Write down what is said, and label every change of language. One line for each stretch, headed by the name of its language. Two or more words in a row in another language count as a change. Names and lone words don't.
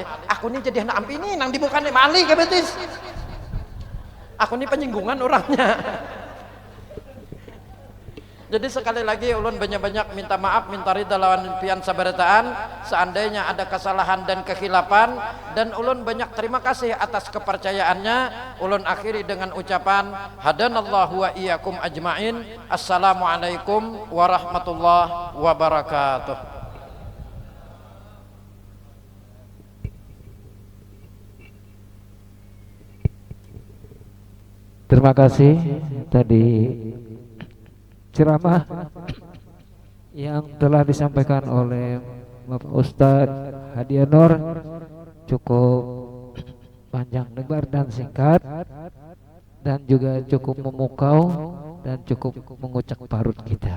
Banjar: Aku nih jadi anak ampi nih nang di muka nih maalih ke betis. Aku nih penyinggungan orangnya. Jadi sekali lagi ulun banyak-banyak minta maaf, minta ridha lawan pian sabarataan seandainya ada kesalahan dan kekhilapan, dan ulun banyak terima kasih atas kepercayaannya. Ulun akhiri dengan ucapan
Arabic: هدانا الله وإياكم أجمعين. السلام عليكم ورحمة الله وبركاته.
Indonesian: Terima kasih tadi ceramah yang telah disampaikan oleh Bapak Ustadz Hadianur cukup panjang lebar dan singkat, dan juga cukup memukau dan cukup mengucak parut kita.